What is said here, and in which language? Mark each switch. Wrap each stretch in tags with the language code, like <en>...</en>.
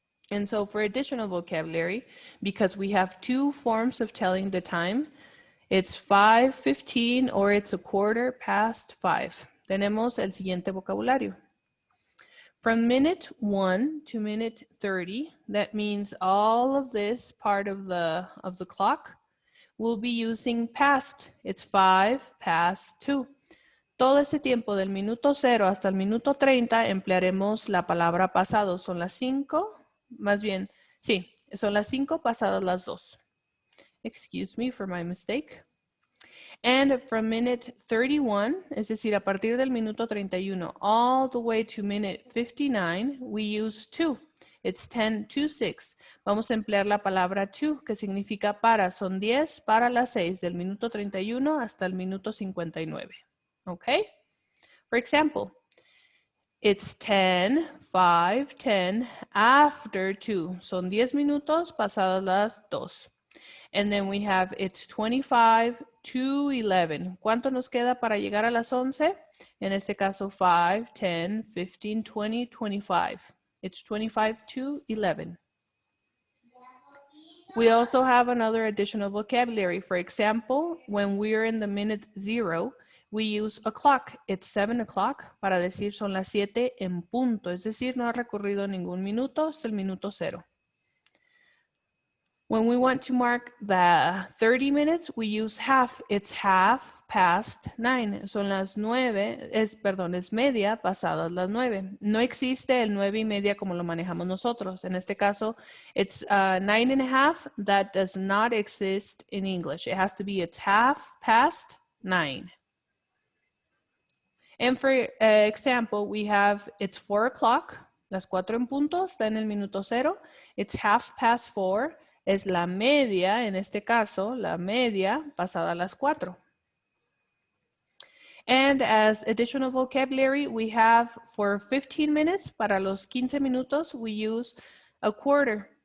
<en>And so for additional vocabulary, because we have 2 forms of telling the time, it's 5:15 or it's a quarter past 5.</en> <es>Tenemos el siguiente vocabulario.</es> <en>From minute 1 to minute 30, that means all of this part of the clock, we'll be using past. It's 5 past 2.</en> <es>Todo ese tiempo del minuto 0 hasta el minuto 30 emplearemos la palabra pasado. Son las 5, más bien, sí, son las 5 pasadas las 2.</es> <en>Excuse me for my mistake. And from minute 31,</en> <es>es decir, a partir del minuto 31,</es> <en>all the way to minute 59, we use to. It's 10 to 6.</en> <es>Vamos a emplear la palabra to, que significa para. Son 10 para las 6, del minuto 31 hasta el minuto 59. Okay?</es> <en>For example, it's 10, 5, 10, after 2.</en> <es>Son 10 minutos pasadas las 2.</es> <en>And then we have it's 25 to 11.</en> <es>¿Cuánto nos queda para llegar a las 11? En este caso, 5, 10, 15, 20, 25.</es> <en>It's 25 to 11. We also have another additional vocabulary. For example, when we're in the minute 0, we use o'clock. It's 7 o'clock</en> <es>para decir son las 7 en punto. Es decir, no ha recorrido ningún minuto, es el minuto 0.</es> <en>When we want to mark the 30 minutes, we use half. It's half past 9.</en> <es>Son las 9, es media pasadas las 9. No existe el 9:30 como lo manejamos nosotros. En este caso,</es> <en>it's 9:30. That does not exist in English. It has to be it's half past 9. And for example, we have it's 4 o'clock.</en> <es>Las 4 en punto, está en el minuto 0.</es> <en>It's half past 4.</en> <es>Es la media, en este caso, la media pasada las 4.</es> <en>And as additional vocabulary, we have for 15 minutes,</en> <es>para los 15 minutos,</es> <en>we use a quarter.</en>